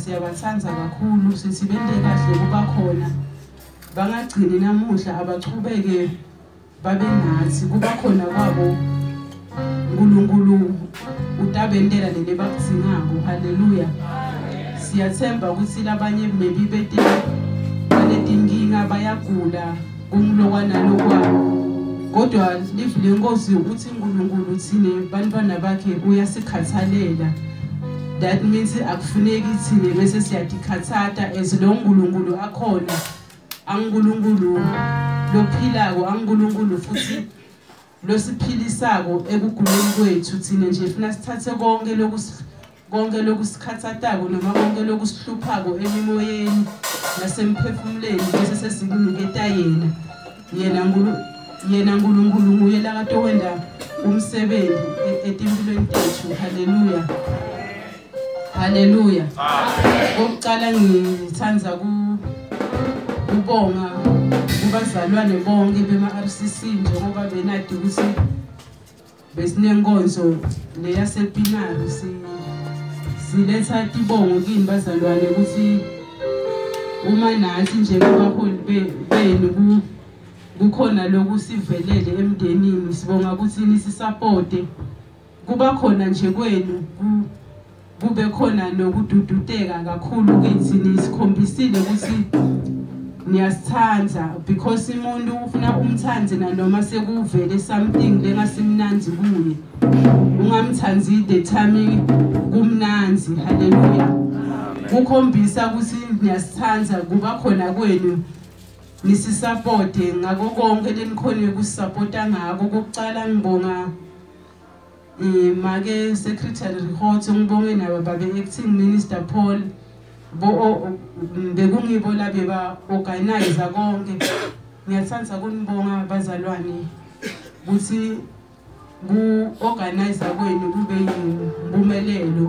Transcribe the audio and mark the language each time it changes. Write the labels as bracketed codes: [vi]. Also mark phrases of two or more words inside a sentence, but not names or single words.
[ss] siyabathanza kakhulu sisibende kahle kuba khona bangagcini namuhla abachubeke babe nathi kuba khona kwabo uNkulunkulu utabendela lele bakuzingako. Haleluya. Siyathemba ukuthi labanye maybe bete banetinkinga bayagula kumlokwana lokwa kodwa livile inkosi ukuthi uNkulunkulu thine bantwana bakhe uyasikhathalela. [en] That means [ss] akufuneki thine bese siyadikhathata as lo uNkulunkulu akhona uNkulunkulu lophilako uNkulunkulu futhi losiphilisako ekuguleni kwethu thine nje funa sithathe konke lokusikhathatako noma konke lokusihluphako emimoyeni nasemphefumuleni bese sesiniketa yena uNkulunkulu nguye la kade wenda umsebenzi etimpilweni tethu. Haleluya. Haleluya. Ngokuqala ngithanza kubonga kubazalwane bonke bema-RCC njengoba benade ukuthi besinenkonzo leyasepinari siletha tibongo kini bazalwane ukuthi uma nathi nje kubaholi benu kukhona lokusivelele emndenini sibonga ukuthi nisisupport kuba khona nje kwenu kube khona nokudududeka kakhulu kithi nisikhombisile ukuthi niyasithanza because umuntu ufuna umthanze nanoma sekuvele something lengasimnanzi kuye ungamthanzi [en] the time [ss] kumnanzi. Haleluya. Kukhombisa ukuthi niyasithanza kuba khona kwenu nisisupport ngako konke lenikhona ukusupporta ngako. Kokuqala ngibonga make secretary Rihotho ngibonge nabo babe [en] acting minister [ss] Paul bekungibo la beba organize konke. Ngiyathanza kunibonga bazalwane ukuthi ku-organize kwenu kube yimpumelelo.